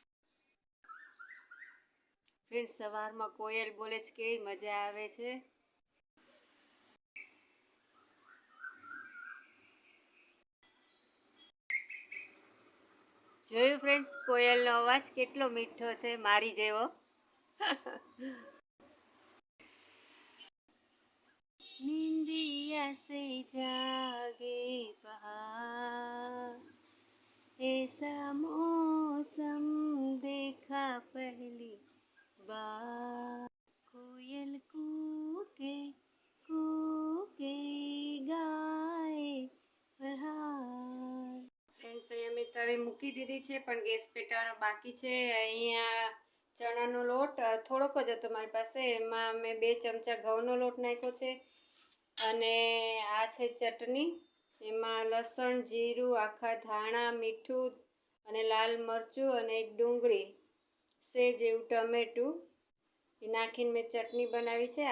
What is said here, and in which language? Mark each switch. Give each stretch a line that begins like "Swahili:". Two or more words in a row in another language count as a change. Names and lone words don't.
Gujarati: ફ્રેન્ડ્સ, સવારમાં કોયલ બોલે છે, કેવી મજા આવે છે. જોયું ફ્રેન્ડ્સ, કોયલનો અવાજ કેટલો મીઠો છે, મારી જેવો.
Hindi: निंदिया से जागे बहार, ऐसा मौसम देखा पहली बार, कोयल कूके कूके गाए बहार.
Gujarati: ફ્રેન્ડ્સ, અહીંયા મેં તવે મૂકી દીધી છે પણ ગેસ પેટાવાનો બાકી છે. અહીંયા ચણાનો લોટ થોડોક જ હતો મારી પાસે, એમાં મેં 2 ચમચા ઘઉંનો લોટ નાખ્યો છે અને આ છે ચટણી. એમાં લસણ, જીરું, આખા ધાણા, મીઠું અને લાલ મરચું અને એક ડુંગળી, સેજ એવું ટમેટું એ નાખીને મેં ચટણી બનાવી છે.